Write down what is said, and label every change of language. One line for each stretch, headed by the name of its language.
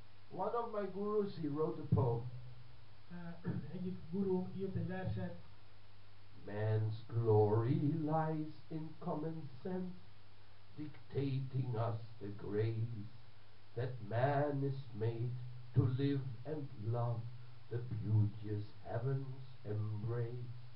English: One of my gurus, he wrote a poem.
Hungarian: Egyik gurú írt egy verset.
English: Man's glory lies in common sense, dictating us the grace that man is made to live and love the beauteous heavens embrace.